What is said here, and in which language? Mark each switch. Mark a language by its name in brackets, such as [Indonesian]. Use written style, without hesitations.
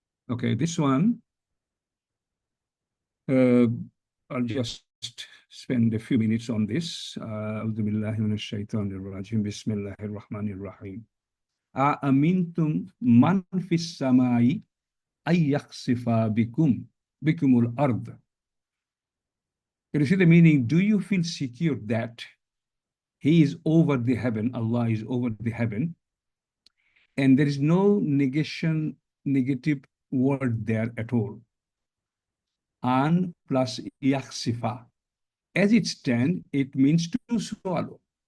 [English] Okay, this one, I'll just spend a few minutes on this. [Arabic] أعوذ بالله من الشيطان الرجيم بسم الله الرحمن الرحيم. أأمنتم من في السماء أن يخسف بكم الأرض. [English] Can you see the meaning? Do you feel secure that He is over the heaven, Allah is over the heaven, and there is no negative word there at all? An plus yaksifa. As it stands, it means to swallow.